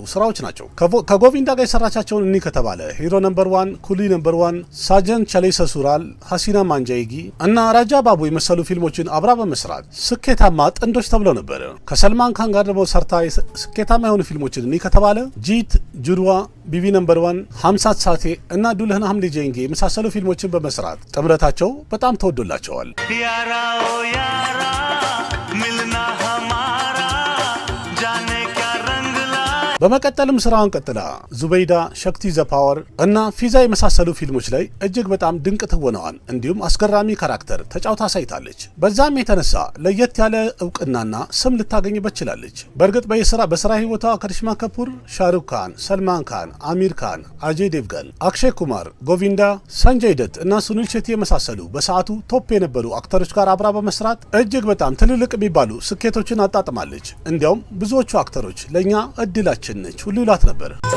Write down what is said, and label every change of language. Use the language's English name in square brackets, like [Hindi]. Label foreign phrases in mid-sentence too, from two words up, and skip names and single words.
[Amharic] ስራዎች ናቸው። ከጎቪንዳ ጋር የሰራቻቸውን እኒ ከተባለ ሂሮ ነምበር 1፣ ኩሊ ነምበር 1፣ ሳጀን ቸሌ ሰሱራል፣ ሀሲና ማንጃይጊ እና ራጃ ባቡ የመሰሉ ፊልሞችን አብራ በመስራት ስኬታማ ጥንዶች ተብለው ነበር። ከሰልማን ካን ጋር ደግሞ ሰርታ ስኬታማ የሆኑ ፊልሞችን እኒ ከተባለ ጂት፣ ጁድዋ፣ ቢቢ ነምበር 1፣ 50 ሳቴ እና ዱልህን ሐምሌ ጀንጌ የመሳሰሉ ፊልሞችን በመስራት ጥምረታቸው በጣም ተወዶላቸዋል። [Hindi] यारा ओ यारा मिलना हमारा जाने क्या रंग ला [Amharic] በመቀጠልም ስራውን ቀጥላ ዙበይዳ፣ ሸክቲ ዘ ፓወር እና ፊዛ የመሳሰሉ ፊልሞች ላይ እጅግ በጣም ድንቅ ትወናዋን እንዲሁም አስገራሚ ካራክተር ተጫውታ አሳይታለች። በዛም የተነሳ ለየት ያለ እውቅናና ስም ልታገኝበት ችላለች። በእርግጥ በስራ ህይወቷ ከሪሽማ ከፑር ሻሩክ ካን፣ ሰልማን ካን፣ አሚር ካን፣ አጀይ ዴቭገን፣ አክሼ ኩማር፣ ጎቪንዳ፣ ሰንጀይ ደት እና ሱኒል ሼቲ የመሳሰሉ በሰዓቱ ቶፕ የነበሩ አክተሮች ጋር አብራ በመስራት እጅግ በጣም ትልልቅ የሚባሉ ስኬቶችን አጣጥማለች። እንዲያውም ብዙዎቹ አክተሮች ለእኛ እድላችን ነች ሁሉ ይሏት ነበር።